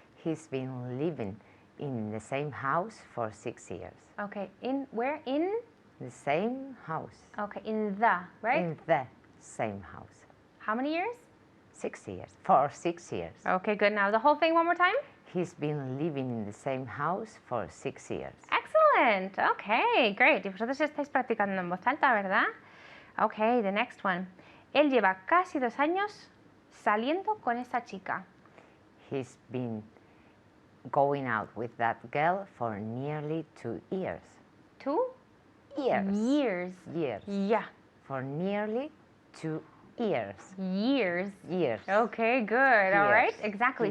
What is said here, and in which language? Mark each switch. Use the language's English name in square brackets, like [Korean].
[English] He's been living in the same house for 6 years. Okay, in where? In? The same house. Okay, in the, right? In the same house. How many years? 6 years. For 6 years. Okay, good. Now the whole thing one more time. He's been living in the same house for 6 years. Excellent. Okay, great. [Spanish] Y vosotros estáis practicando en voz alta, ¿verdad? [English] Okay, the next one. [Spanish] Él lleva casi 2 años saliendo con esa chica. [English] He's been going out with that girl for nearly 2 years. 2 Years. years. Years. Yeah, For nearly 2 years. years. Years. Okay, good. All right, Years. exactly.